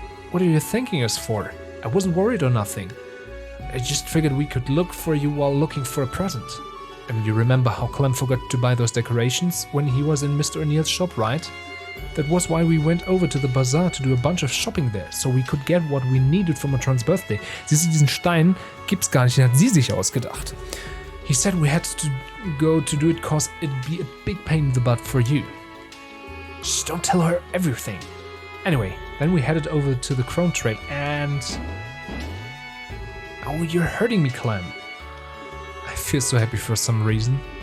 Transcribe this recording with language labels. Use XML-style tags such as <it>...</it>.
<en>What are you thanking us for? I wasn't worried or nothing. I just figured we could look for you while looking for a present. And you remember how Clem forgot to buy those decorations when he was in Mr. O'Neill's shop, right? That was why we went over to the bazaar to do a bunch of shopping there, so we could get what we needed for Matron's birthday.</en> <de>Siehst du, diesen Stein gibt's gar nicht, den hat sie sich ausgedacht.</de> <en>He said we had to go to do it cause it'd be a big pain in the butt for you. Shh, don't tell her everything. Anyway, then we headed over to the Crone Tray and... Oh, you're hurting me, Clem. I feel so happy for some reason.</en>